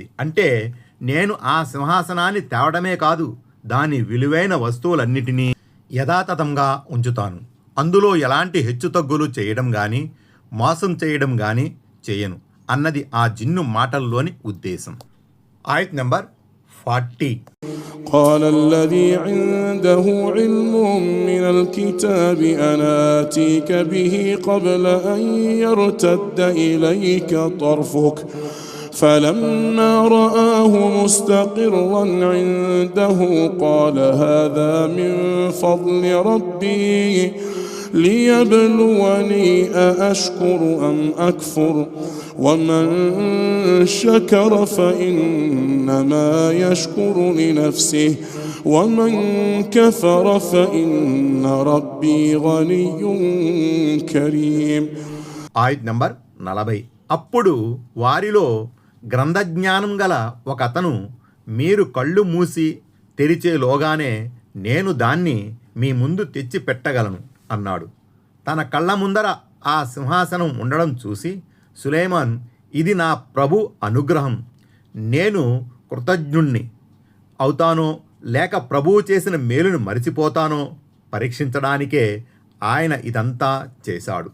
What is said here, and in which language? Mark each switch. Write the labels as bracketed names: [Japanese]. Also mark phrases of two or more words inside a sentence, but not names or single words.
[Telugu] అంటే నేను ఆ సింహాసనాన్ని తేవడమే కాదు, దాని విలువైన వస్తువులన్నిటినీ యథాతథంగా ఉంచుతాను. అందులో ఎలాంటి హెచ్చుతగ్గులు చేయడం కానీ మోసం చేయడం కానీ చేయను అన్నది ఆ జిన్ను మాటల్లోని ఉద్దేశం. ఆయత్ నంబర్ 40. [Arabic] قال الذي عنده علم من الكتاب أنا آتيك به قبل أن يرتد إليك طرفك فلما رآه مستقرا عنده قال هذا من فضل ربي ليبلوني أأشكر أم أكفر ومن شكر فإنما يشكر لنفسه ومن كفر فإن ربي غني كريم. [Telugu] ఆయత్ నంబర్ 40. అప్పుడు వారిలో గ్రంథజ్ఞానం గల ఒక అతను మీరు కళ్ళు మూసి తెరిచేలోగానే నేను దాన్ని మీ ముందు తెచ్చి పెట్టగలను అన్నాడు. తన కళ్ళ ముందర ఆ సింహాసనం ఉండడం చూసి సులైమాన్, ఇది నా ప్రభు అనుగ్రహం, నేను కృతజ్ఞుణ్ణి అవుతానో లేక ప్రభువు చేసిన మేలును మరిచిపోతానో పరీక్షించడానికే ఆయన ఇదంతా చేశాడు.